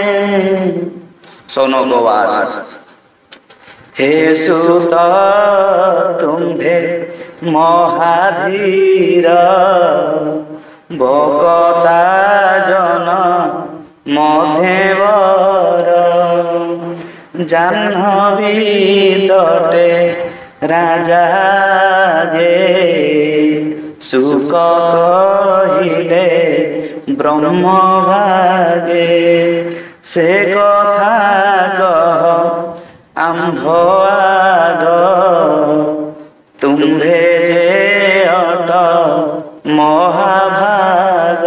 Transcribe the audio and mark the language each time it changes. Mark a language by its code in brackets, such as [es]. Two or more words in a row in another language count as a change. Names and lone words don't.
[sa] सौनक उवाच [or] ହେ ସୁତ ତୁମ୍ଭେ ମହାଧୀର ଭକତା ଜନ ମଧ୍ୟବର। ଜାହ୍ନବୀ ତଟେ ରାଜା ଗେ ସୁଖ କହିଲେ ବ୍ରହ୍ମ ଭାଗେ। ସେ କଥା କହ ଆମ୍ଭ ଆଗ ତୁମ୍ଭେ ଯେ ଅଟ ମହାଭାଗ।